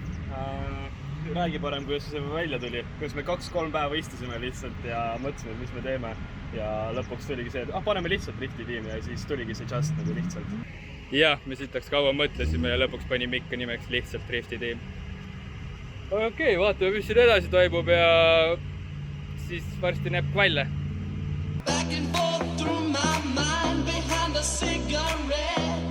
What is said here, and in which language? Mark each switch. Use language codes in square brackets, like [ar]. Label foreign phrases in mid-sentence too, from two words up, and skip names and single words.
[et] Räägi parem, kuidas see välja tuli, kuidas me 2-3 päeva istusime lihtsalt ja mõtlesime, mis me teeme ja lõpuks tuligi see, et paneme lihtsalt Drifti tiimi ja siis tuligi see Just nagu lihtsalt. Jah, me sitaks kaua mõtlesime ja lõpuks panime ikka nimeks lihtsalt Drifti tiim. Okei, vaatame, mis siin edasi toimub ja siis varsti näeb kvalle. [en] Back and forth through my mind behind a cigarette.